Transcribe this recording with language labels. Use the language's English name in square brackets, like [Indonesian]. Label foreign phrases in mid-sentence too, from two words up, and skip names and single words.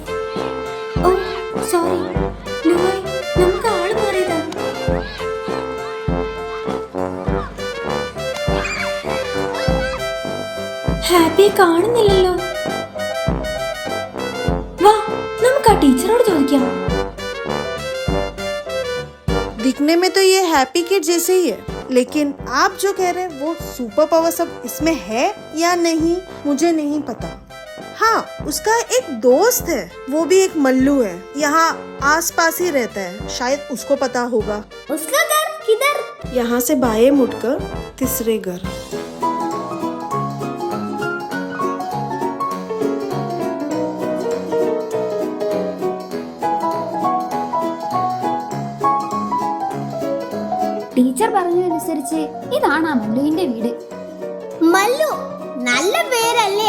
[Malayalam] ഓ സോറി ലൂയ്, നമുക്ക് ആള് മാറിയതാ. ഹാപ്പിയെ കാണുന്നില്ലല്ലോ. വാ, നമുക്ക് ആ ടീച്ചറോട് ചോദിക്കാം. [Hindi] दिखने में तो ये हैप्पी किड जैसे ही है, लेकिन आप जो कह रहे हैं वो [English] super power [Hindi] सब इसमें है या नहीं मुझे नहीं पता. हाँ, उसका एक दोस्त है, वो भी एक मल्लू है, यहाँ आस पास ही रहता है, शायद उसको पता होगा. उसका घर किधर? यहाँ से बाएं मुड़कर तीसरे घर. [Malayalam] ടീച്ചർ പറഞ്ഞതനുസരിച്ച് ഇതാണ് ആ മല്ലുവിന്റെ വീട്. മല്ലു, നല്ല പേരല്ലേ?